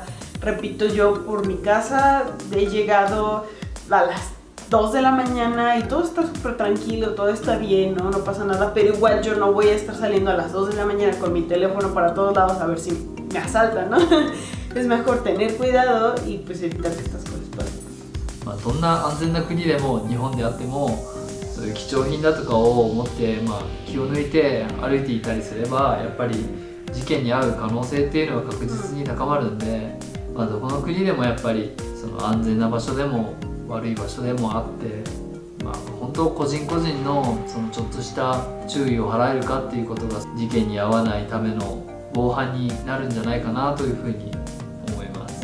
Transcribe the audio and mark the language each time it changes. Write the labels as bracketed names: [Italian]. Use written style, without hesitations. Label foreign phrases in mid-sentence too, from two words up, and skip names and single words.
[Spanish] Repito, yo por mi casa he llegado a las 2 de la mañana y todo está súper tranquilo, todo está bien, ¿no? No pasa nada, pero igual yo no voy a estar saliendo a las 2 de la mañana con mi teléfono para todos lados a ver si me asaltan, ¿no? Es mejor tener cuidado y pues evitar que estas cosas pasen. [Japanese] どんな安全な国でも日本であってもそういう貴重品だとかを持って、気を抜いて歩いていたりすればやっぱり事件に遭う可能性っていうのは確実に高まるんで、どこの国でもやっぱりその安全な場所でも悪い場所でもあって、本当個人個人のそのちょっとした注意を払えるかっていうことが事件に遭わないための防犯になるんじゃないかなというふうに思います。